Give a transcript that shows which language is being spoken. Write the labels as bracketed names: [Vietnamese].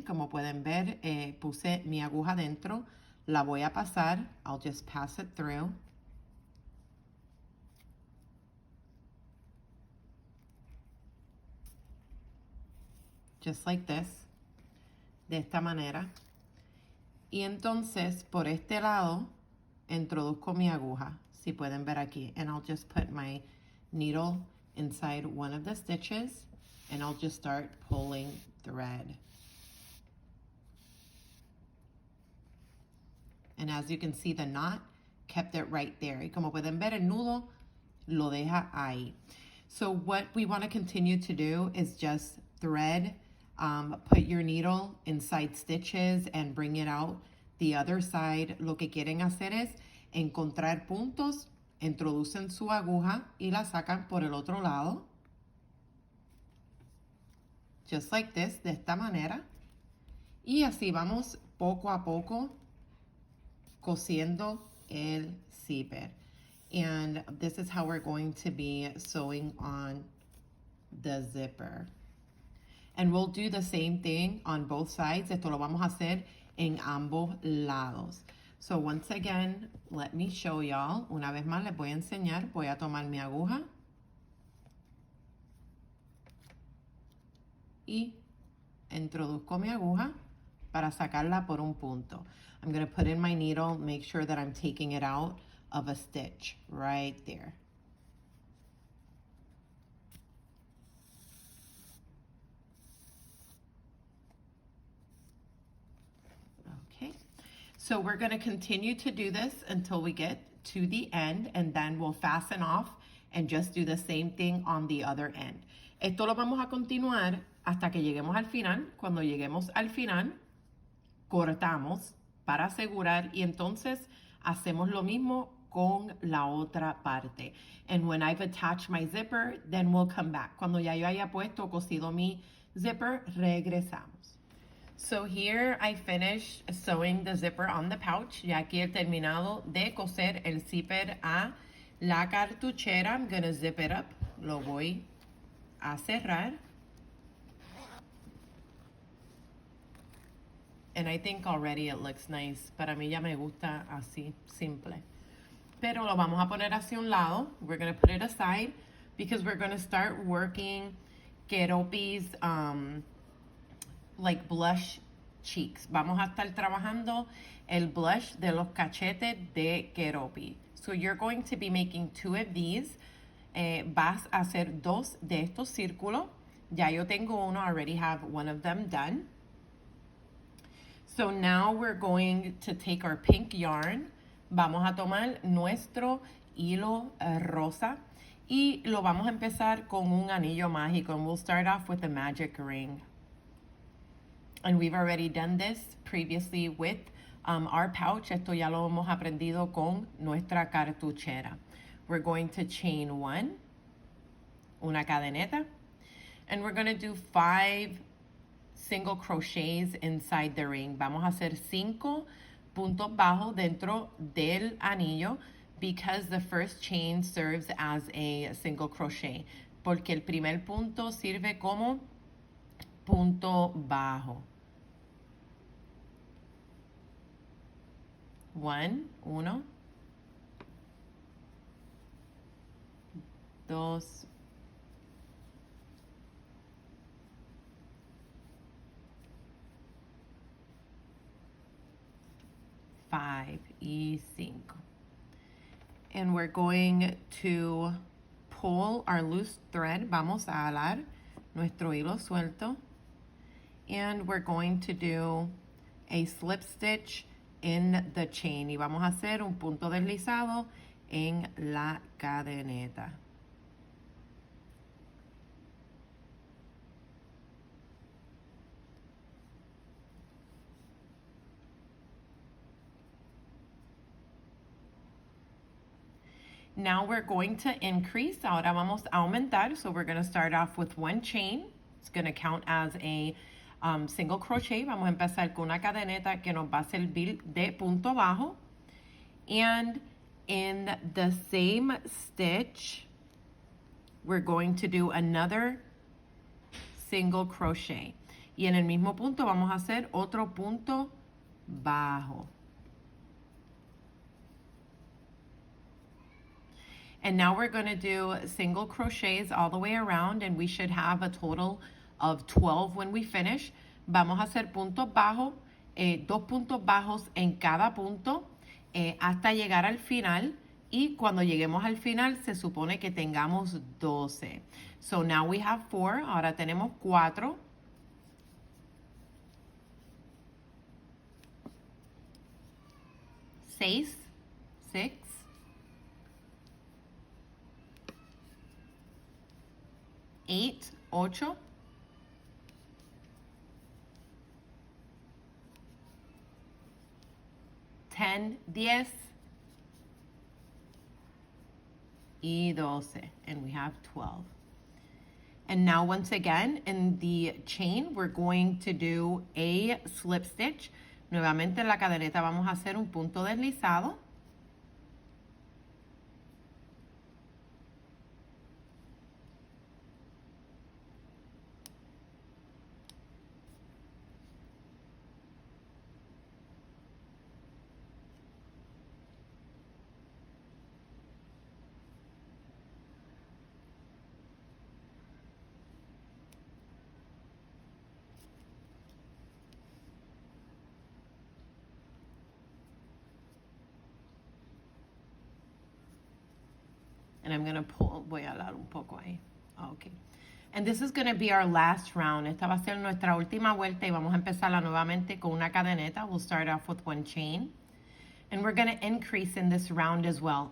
[Spanish] Como pueden ver, puse mi aguja dentro. La voy a pasar. [English] I'll just pass it through. Just like this. [Spanish] De esta manera. Y entonces, por este lado, introduzco mi aguja. Si pueden ver aquí. [English] And I'll just put my needle inside one of the stitches. And I'll just start pulling thread. And as you can see, the knot kept it right there. [Spanish] Y como pueden ver, el nudo lo deja ahí. [English] So what we want to continue to do is just thread, put your needle inside stitches and bring it out the other side. [Spanish] Lo que quieren hacer es encontrar puntos, introducen su aguja y la sacan por el otro lado. [English] Just like this, [Spanish] de esta manera. Y así vamos poco a poco cosiendo el zipper. [English] And this is how we're going to be sewing on the zipper. And we'll do the same thing on both sides. [Spanish] Esto lo vamos a hacer en ambos lados. [English] So once again, let me show y'all. [Spanish] Una vez más les voy a enseñar. Voy a tomar mi aguja. Y introduzco mi aguja para sacarla por un punto. [English] I'm going to put in my needle, make sure that I'm taking it out of a stitch right there. Okay, so we're going to continue to do this until we get to the end, and then we'll fasten off and just do the same thing on the other end. [Spanish] Esto lo vamos a continuar hasta que lleguemos al final. Cuando lleguemos al final, cortamos para asegurar y entonces hacemos lo mismo con la otra parte. [English] And when I've attached my zipper, then we'll come back. [Spanish] Cuando ya yo haya puesto o cosido mi zipper, regresamos. [English] So here I finished sewing the zipper on the pouch. [Spanish] Ya aquí he terminado de coser el zipper a la cartuchera. [English] I'm gonna zip it up. [Spanish] Lo voy a cerrar. [English] And I think already it looks nice. [Spanish] Para mí ya me gusta así, simple. pero lo vamos a poner hacia un lado. [English] We're going to put it aside because we're going to start working Keroppi's like blush cheeks. [Spanish] Vamos a estar trabajando el blush de los cachetes de Keroppi. [English] So you're going to be making 2 of these. [Spanish] Vas a hacer 2 de estos círculos. Ya yo tengo uno, [English] I already have one of them done. So now we're going to take our pink yarn. [Spanish] Vamos a tomar nuestro hilo rosa y lo vamos a empezar con un anillo mágico. [English] And we'll start off with a magic ring. And we've already done this previously with our pouch. [Spanish] Esto ya lo hemos aprendido con nuestra cartuchera. [English] We're going to chain 1, [Spanish] una cadeneta, [English] and we're going to do 5 single crochets inside the ring. [Spanish] Vamos a hacer 5 puntos bajos dentro del anillo [English] because the first chain serves as a single crochet. [Spanish] Porque el primer punto sirve como punto bajo. 1, 2, 5 y 5. [English] And we're going to pull our loose thread. [Spanish] Vamos a alar nuestro hilo suelto. [English] And we're going to do a slip stitch in the chain. [Spanish] Y vamos a hacer un punto deslizado en la cadeneta. [English] Now we're going to increase. [Spanish] Ahora vamos a aumentar. [English] So we're going to start off with 1 chain. It's going to count as a single crochet. [Spanish] Vamos a empezar con una cadeneta que nos va a servir de punto bajo. [English] And in the same stitch, we're going to do another single crochet. [Spanish] Y en el mismo punto vamos a hacer otro punto bajo. [English] And now we're going to do single crochets all the way around, and we should have a total of 12 when we finish. [Spanish] Vamos a hacer puntos bajos, 2 puntos bajos en cada punto hasta llegar al final. Y cuando lleguemos al final se supone que tengamos 12. [English] So now we have 4. [Spanish] Ahora tenemos 4. [English] 6, 6. 8, 8. 10, 10. [Spanish] Y 12. [English] And we have 12. And now once again, in the chain, we're going to do a slip stitch. [Spanish] Nuevamente en la cadeneta vamos a hacer un punto deslizado. [English] And I'm going to pull, [Spanish] voy a alar un poco ahí. [English] Okay. And this is going to be our last round. [Spanish] Esta va a ser nuestra última vuelta y vamos a empezarla nuevamente con una cadeneta. [English] We'll start off with 1 chain. And we're going to increase in this round as well.